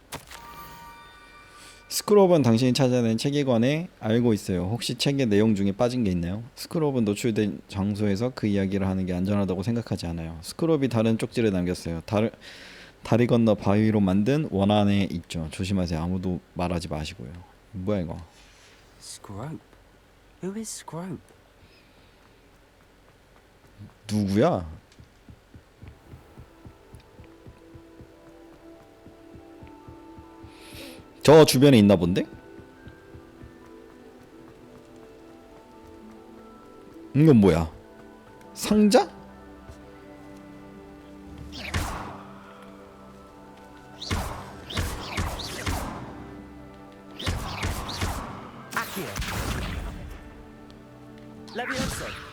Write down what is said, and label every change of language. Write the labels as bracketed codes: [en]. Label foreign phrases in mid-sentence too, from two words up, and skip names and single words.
[ko] 스크롭은 당신이 찾아낸 체계관에 알고 있어요. 혹시 책의 내용 중에 빠진 게 있나요? 스크롭은 노출된 장소에서 그 이야기를 하는 게 안전하다고 생각하지 않아요. 스크롭이 다른 쪽지를 남겼어요. 다리 건너 바위로 만든 원안에 있죠. 조심하세요. 아무도 말하지 마시고요. 뭐야 이거? [en] Scrope? Who is Scrope? [ko] 누구야? 저 주변에 있나 본데? 이건 뭐야? 상자? [la] Accio! Levioso!